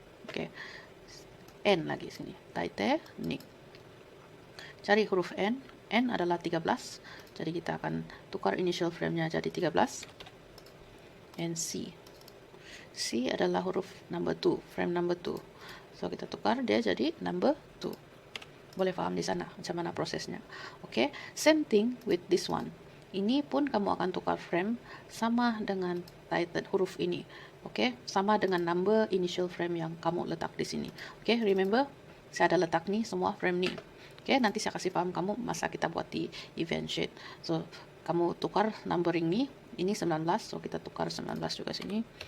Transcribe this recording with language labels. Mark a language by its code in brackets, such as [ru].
[ms] Oke, N lagi sini, Titanic. Cari huruf N. N adalah 13, jadi kita akan tukar initial frame-nya jadi 13. [en] And C. [ms] C adalah huruf number 2, frame number 2. So kita tukar dia jadi number 2. Boleh paham di sana macam mana prosesnya. [en] Oke, same thing with this one. [ms] Ini pun kamu akan tukar frame sama dengan title huruf ini. Oke, sama dengan number initial frame yang kamu letak di sini. Oke, remember saya ada letak nih semua frame nih. Oke, nanti saya kasih paham kamu masa kita buat di event sheet. So kamu tukar numbering nih. Ini 19, so kita tukar 19 juga sini.